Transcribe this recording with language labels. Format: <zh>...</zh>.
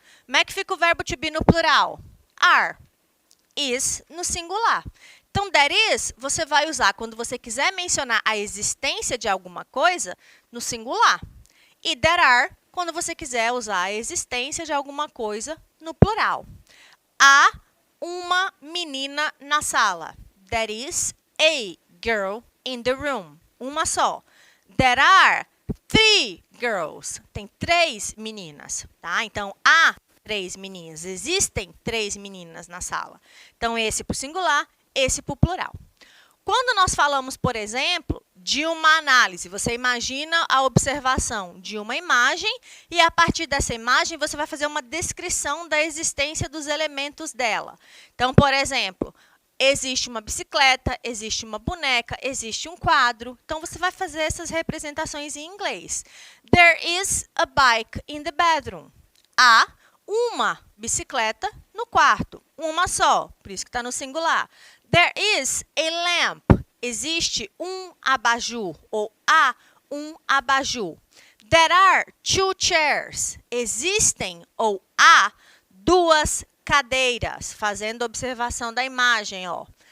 <pt>Como é que fica o verbo to be no plural? Are. Is no singular. Então, there is, você vai usar quando você quiser mencionar a existência de alguma coisa no singular. E there are, quando você quiser usar a existência de alguma coisa no plural. Há uma menina na sala.</pt> <en>There is a girl in the room.</en> <pt>Uma só. There are 3 girls. Tem 3 meninas, tá? Então, há 3 meninas. Existem 3 meninas na sala. Então, esse para o singular, esse para o plural. Quando nós falamos, por exemplo, de uma análise, você imagina a observação de uma imagem e, a partir dessa imagem, você vai fazer uma descrição da existência dos elementos dela. Então, por exemplo, existe uma bicicleta, existe uma boneca, existe um quadro. Então, você vai fazer essas representações em inglês.</pt> <en>There is a bike in the bedroom.</en> <pt>Há uma bicicleta no quarto. Uma só, por isso que está no singular.</pt> <en>There is a lamp.</en> <pt>Existe um abajur, ou há um abajur.</pt> <en>There are 2 chairs.</en> <pt>Existem, ou há 2 cadeiras, fazendo observação da imagem, ó.</pt>